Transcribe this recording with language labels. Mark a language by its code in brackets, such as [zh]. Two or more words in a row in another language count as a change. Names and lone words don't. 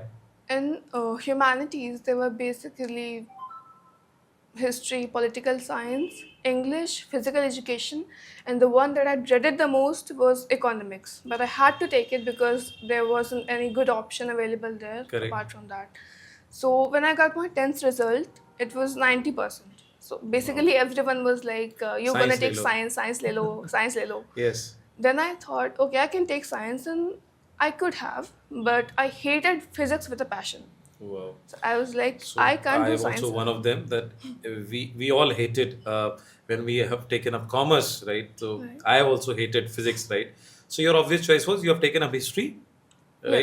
[en] In humanities, they were basically history, political science, English, physical education, and the one that I dreaded the most was economics. But I had to take it because there wasn't any good option available there. Correct. Apart from that. So when I got my 10th result, it was 90%. So basically everyone was like, you're going to Science take [hi] ले लो. science le lo, science le lo. [en] Yes. Then I thought, okay, I can take science, and I could have, but I hated physics with a passion. Wow. So I was like, So I can't I do am science. also one of them that we all hated when we have taken up commerce, right? So Right. I have also hated physics, right? So your obvious choice was you have taken up history, right?